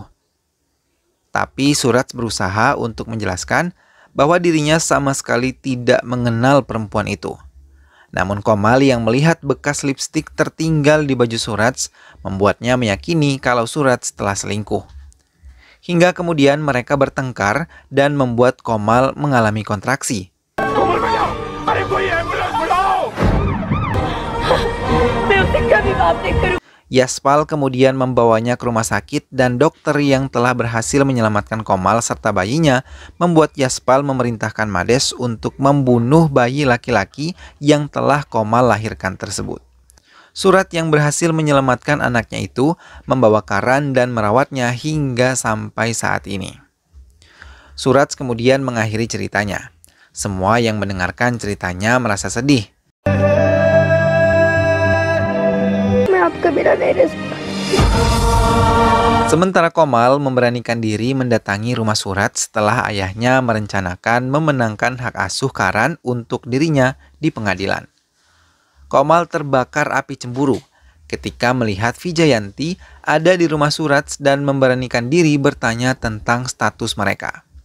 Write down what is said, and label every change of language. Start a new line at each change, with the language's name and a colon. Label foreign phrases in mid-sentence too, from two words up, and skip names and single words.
Indonesian: Tapi Suraj berusaha untuk menjelaskan bahwa dirinya sama sekali tidak mengenal perempuan itu. Namun Komal yang melihat bekas lipstik tertinggal di baju Suraj membuatnya meyakini kalau Suraj telah selingkuh. Hingga kemudian mereka bertengkar dan membuat Komal mengalami kontraksi.
Hindi: कोमल भैया अरे कोई एम्बुलेंस बुलाओ मैं उससे कभी बात नहीं करूँ।
Indonesian: Yaspal kemudian membawanya ke rumah sakit dan dokter yang telah berhasil menyelamatkan Komal serta bayinya membuat Yaspal memerintahkan Mades untuk membunuh bayi laki-laki yang telah Komal lahirkan tersebut. Surat yang berhasil menyelamatkan anaknya itu membawa Karan dan merawatnya hingga sampai saat ini. Suraj kemudian mengakhiri ceritanya. Semua yang mendengarkan ceritanya merasa sedih.
Hindi: मैं आपका बिना नहीं रह सकता।
Indonesian: Sementara Komal memberanikan diri mendatangi rumah Suraj setelah ayahnya merencanakan memenangkan hak asuh Karan untuk dirinya di pengadilan. Komal terbakar api cemburu ketika melihat Vijayanti ada di rumah Suraj dan memberanikan diri bertanya tentang status mereka.